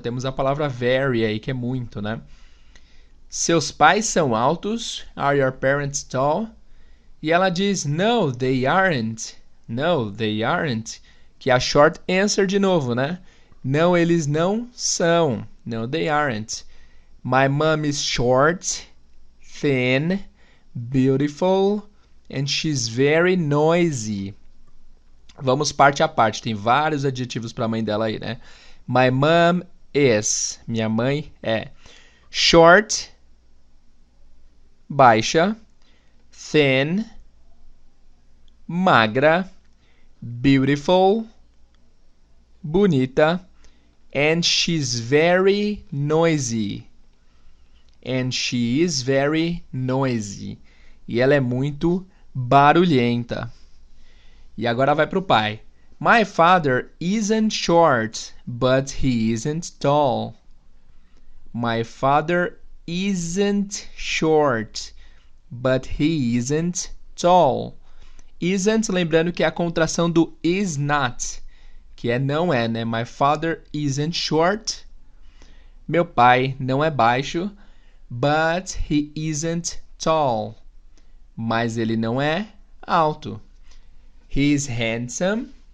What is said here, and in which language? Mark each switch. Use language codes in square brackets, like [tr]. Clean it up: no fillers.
[pt] Temos a palavra very aí, que é muito, né? Seus pais são altos? [en] Are your parents tall? [pt] E ela diz, [en] no, they aren't. No, they aren't. [pt] Que é a short answer de novo, né? Não, eles não são. [en] No, they aren't. My mom is short, thin, beautiful, and she's very noisy. [pt] Vamos parte a parte. Tem vários adjetivos para a mãe dela aí, né? [en] My mom is. [pt] Minha mãe é. Short, baixa. Thin, magra. Beautiful, bonita. [en] And she's very noisy. And she is very noisy. [pt] E ela é muito barulhenta. E agora vai pro pai. [en] My father isn't short, but he isn't tall. My father isn't short, but he isn't tall. [pt] Isn't, lembrando que é a contração do is not, que é não é, né? [en] My father isn't short. [pt] Meu pai não é baixo, [en] but he isn't tall. [pt] Mas ele não é alto. [en] He is handsome.